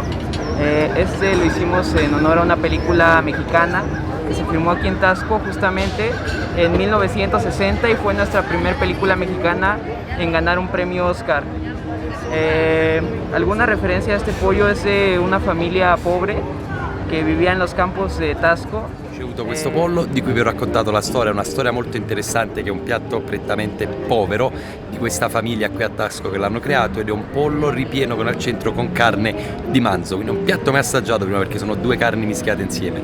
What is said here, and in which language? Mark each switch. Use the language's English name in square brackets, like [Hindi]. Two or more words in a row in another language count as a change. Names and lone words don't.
[Spanish] Este lo hicimos en honor a una película mexicana que se filmó aquí en Taxco justamente en 1960 y fue nuestra primera película mexicana en ganar un premio Oscar. Alguna referencia a este pollo es de una familia pobre [Italian] che viveva nei campos di Taxco. Ho ricevuto questo pollo di cui vi ho raccontato la storia, una storia molto interessante che è un piatto prettamente povero di questa famiglia qui a Taxco che l'hanno creato ed è un pollo ripieno con al centro con carne di manzo, quindi un piatto mai assaggiato prima perché sono due carni mischiate insieme.